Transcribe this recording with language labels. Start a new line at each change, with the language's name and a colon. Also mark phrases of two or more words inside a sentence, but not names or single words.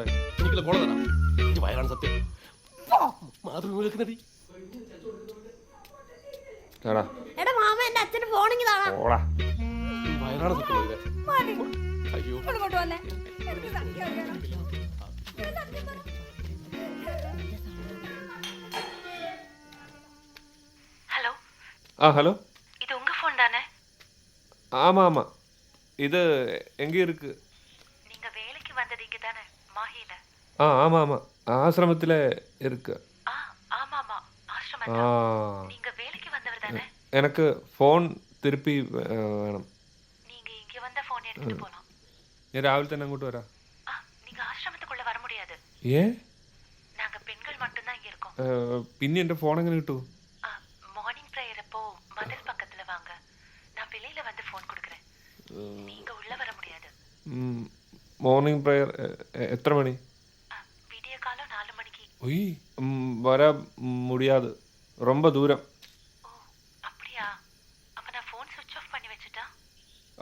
Malayalam: എനിക്കുള്ള കോള തരാം. എനിക്ക് വയറാണ് സത്യം. മാതൃഭൂമിയിലെത്തി എടാ എടാ മാമ എന്റെ അച്ഛന് ഫോണിങ് താടാ. ഓടാ. വയറാണ് സത്യം. മതി. അയ്യോ ഇങ്ങോട്ട് വന്നേ. എനിക്ക് സത്യം അറിയണം. ഞാൻ സത്യം പറ.
Tamil: ஹலோ இது உங்க ஃபோன் தானே? ஆமா ஆமா, இது எங்க இருக்கு? நீங்க வேலைக்கு வந்தது இங்க தானே, மாஹில? ஆமா ஆமா, ஆசிரமத்துல இருக்கு. ஆமா ஆமா, ஆசிரமத்துல. நீங்க வேலைக்கு வந்தவர் தானே? எனக்கு ஃபோன் திருப்பி வேணும். நீங்க இங்க வந்த ஃபோன் எடுத்துட்டு போலாம்.
Malayalam: ഞാൻ രാവിലെ തന്നെ അങ്ങോട്ട് വരാം.
Tamil: நீங்க ஆசிரமத்துக்குள்ள வர முடியாது. ஏன்? நாங்க பெண்கள் மட்டும் தான் இங்க இருக்கோம்.
Malayalam: പിന്നെ എൻ്റെ ഫോൺ എങ്ങനെ കിട്ടും?
English: morning prayer
Tamil: அப்போ மதில் பக்கத்துல வாங்க. நான் வெளியில வந்து ஃபோன் கொடுக்கிறேன். நீங்க உள்ள வர முடியாது.
English: morning prayer
Tamil: எத்தனை மணி? விடிய காலம் 4 மணிக்கு. ஒய், வர முடியாது, ரொம்ப தூரம். ஓ அப்படியா? அப்ப நான் ஃபோன்
English: switch off
Tamil: பண்ணி வச்சிட்டா?